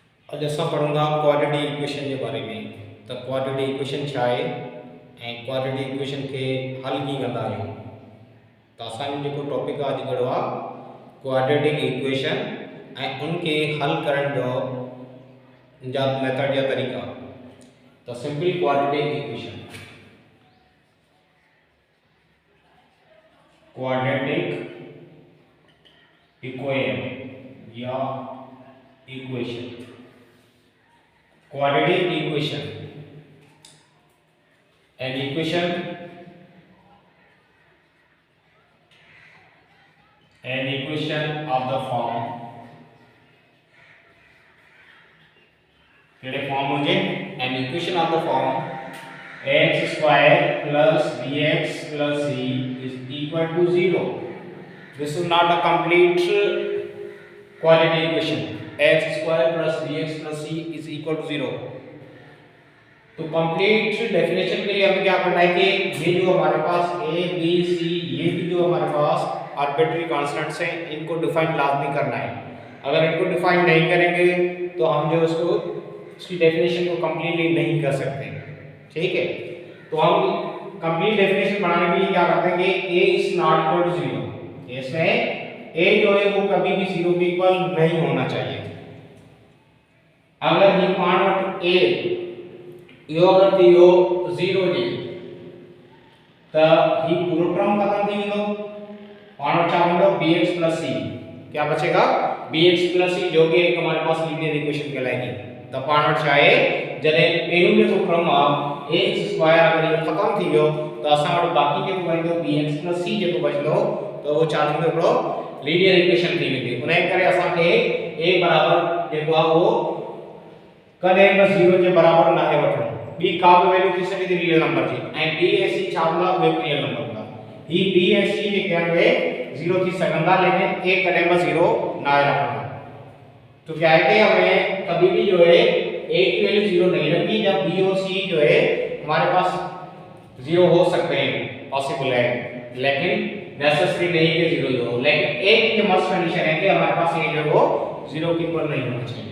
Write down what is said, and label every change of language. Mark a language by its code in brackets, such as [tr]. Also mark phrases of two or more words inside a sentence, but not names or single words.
[sd] अॼु असां पढ़ंदा [en] quadratic equation [sd] जे बारे में। त [en] quadratic equation [sd] छा आहे ऐं [en] quadratic equation [sd] खे हल कीअं कंदा आहियूं। त असांजो जेको टॉपिक आहे अॼु कहिड़ो आहे [en] quadratic equation [sd] ऐं उनखे हल करण जा मेथड या तरीक़ा। [en] त simple quadratic equation, quadratic equation या इक्वेशन, quadratic equation, an equation of the form केड़े फॉर्म मुझे an equation of the form x square plus bx plus c is equal to 0. This is not a complete quadratic equation. x square plus bx plus c is equal to 0. [ur] तो [en] complete definition [ur] کے لیے ہمیں کیا کرنا ہے کہ یہ جو ہمارے پاس a b c یہ بھی جو ہمارے پاس [en] arbitrary constants [ur] ہیں ان کو ڈیفائن لازمی کرنا ہے. اگر ان کو ڈیفائن نہیں کریں گے تو ہم جو اس کی ڈیفینیشن کو کمپلیٹلی نہیں کر سکتے. ٹھیک ہے، تو ہم [en] complete definition [ur] بنانے کے لیے کیا کرتے ہیں کہ [en] a is not equal to 0. [ur] اس میں a جو ہے وہ کبھی بھی 0 کے ایکوئل نہیں ہونا چاہیے. [sd] अगर ये पार्ट a यो अगर दियो 0 जी तो ही पूरा टर्म खत्म थी वेंदो। पार्ट छा वेंदो bx c, [ur] کیا بچے گا bx c جو کہ ایک ہمارے پاس [en] linear equation [ur] कहलाएगी। [sd] तो पार्ट छा है जने पहिरियों जो क्रम आ ax स्क्वायर अगर ये खत्म थी वियो तो असां वटि बाकी जेको बचंदो bx c जेको बचंदो तो वो छा थींदो हिकिड़ो [en] linear equation [sd] थी वेंदी। उन करे असां खे a बराबर जेको आहे वो कदे बि 0 के बराबर ना है वठो। b का भी वैल्यू थी सके [en] real number [sd] थी ऐं b ऐं c छा हूंदा उहे [en] real number [sd] हूंदा। ही b ऐं c जेके आहिनि उहे 0 थी सघंदा लेकिन a कदे बि 0 ना है रखना। [ur] تو کیا ہے کہ ہمیں کبھی بھی جو ہے a کی ویلیو 0 نہیں رکھنی جب b اور c جو ہے ہمارے پاس 0 ہو سکتے ہیں، پاسیبل ہے، لیکن نیسیسری نہیں کہ 0 ہی ہو. لیکن ایک جو [en] must condition [ur] ہے کہ ہمارے پاس a جو وہ 0 کے ایکوئل نہیں ہونا چاہیے.